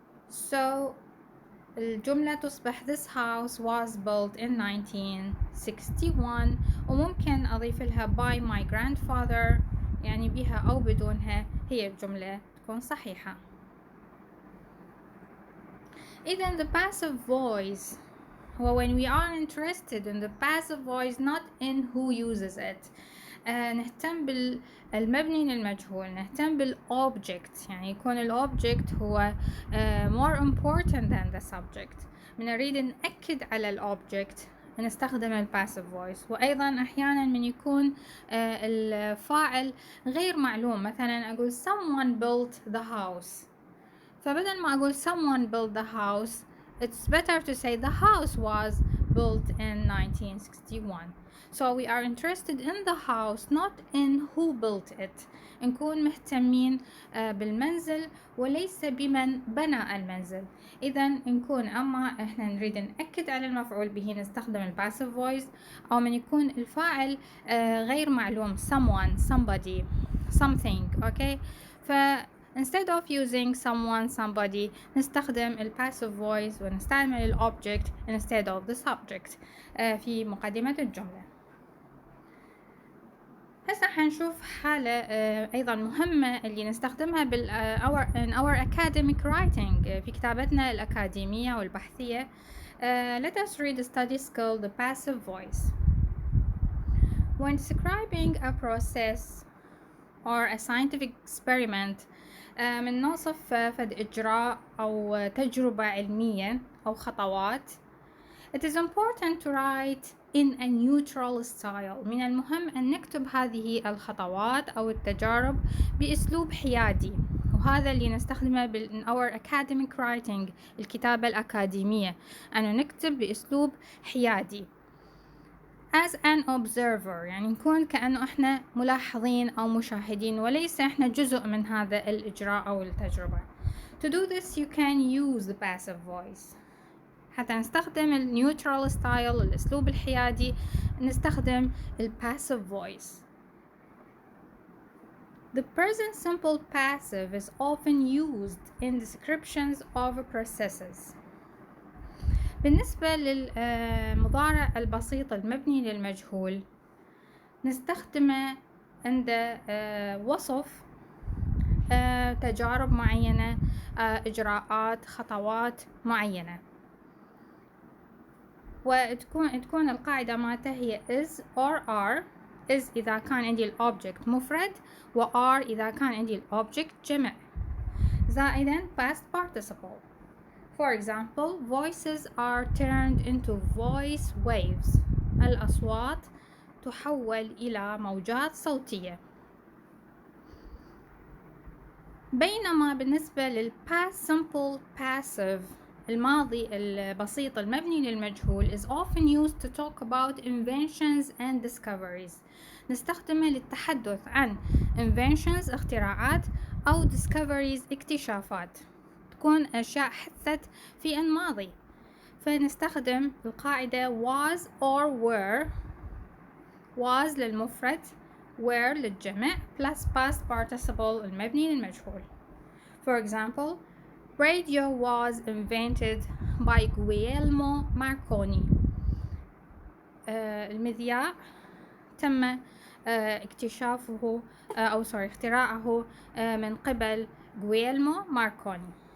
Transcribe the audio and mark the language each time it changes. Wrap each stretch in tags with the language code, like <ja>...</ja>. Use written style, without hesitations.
<ar>So الجملة تصبح</ar> <en>this house was built in 1961،</en> <ar>وممكن أضيف لها</ar> <en>by my grandfather</en> <ar>يعني بها أو بدونها هي الجملة تكون صحيحة.</ar> <en>إذن the passive voice هو when we are interested in the passive voice not in who uses it.</en> <ar>نهتم بالمبني للمجهول، نهتم بالobject، يعني يكون الobject هو</ar> <en>more important than the subject.</en> <ar>من نريد نأكد على الobject نستخدم الباسيف فويس. وأيضا أحيانا من يكون الفاعل غير معلوم، مثلا أقول</ar> <en>someone built the house،</en> <ar>فبدل ما أقول</ar> <en>someone built the house it's better to say the house was built in 1961. So we are interested in the house not in who built it.</en> <ar>نكون مهتمين بالمنزل وليس بمن بنى المنزل. إذا نكون أما إحنا نريد نأكد على المفعول به نستخدم الباسيف فويس، أو من يكون الفاعل غير معلوم</ar> <en>someone somebody something. okay. Instead of using someone somebody نستخدم ال passive voice ونستعمل ال object instead of the subject</en> <ar>في مقدمة الجملة. هسه حنشوف حالة أيضا مهمة اللي نستخدمها</ar> <en>in our academic writing</en> <ar>في كتابتنا الأكاديمية والبحثية.</ar> <en>Let us read a study skill the passive voice. When describing a process or a scientific experiment</en> <ar>من نوصف فد إجراء أو تجربة علمية أو خطوات.</ar> <en>It is important to write in a neutral style.</en> <ar>من المهم أن نكتب هذه الخطوات أو التجارب بأسلوب حيادي، وهذا اللي نستخدمه</ar> <en>in our academic writing،</en> <ar>الكتابة الأكاديمية، أنه نكتب بأسلوب حيادي.</ar> <en>as an observer</en> <ar>يعني نكون كأنه إحنا ملاحظين أو مشاهدين وليس إحنا جزء من هذا الإجراء أو التجربة.</ar> <en>To do this you can use the passive voice.</en> <ar>حتى نستخدم ال neutral style الأسلوب الحيادي نستخدم ال passive voice.</ar> <en>The present simple passive is often used in descriptions of processes.</en> <ar>بالنسبة للمضارع البسيط المبني للمجهول نستخدمه عند وصف تجارب معينة، إجراءات، خطوات معينة، وتكون القاعدة مالته هي</ar> <en>is or are.</en> <ar>is إذا كان عندي الأوبجكت مفرد، و are إذا كان عندي الأوبجكت جمع، زائدا past participle.</ar> <en>For example, voices are turned into voice waves.</en> <ar>الأصوات تحول إلى موجات صوتية. بينما بالنسبة لل</ar> <en>past simple passive</en> <ar>الماضي البسيط المبني للمجهول</ar> <en>is often used to talk about inventions and discoveries.</en> <ar>نستخدمه للتحدث عن inventions اختراعات أو discoveries اكتشافات، تكون أشياء حدثت في الماضي، فنستخدم القاعدة</ar> <en>was or were.</en> <ar>was للمفرد، were للجمع</ar> <en>plus past participle</en> <ar>المبني للمجهول.</ar> <en>For example, radio was invented by Guglielmo Marconi.</en> <ar>المذياع تم اكتشافه أو اختراعه من قبل Guglielmo Marconi.</ar>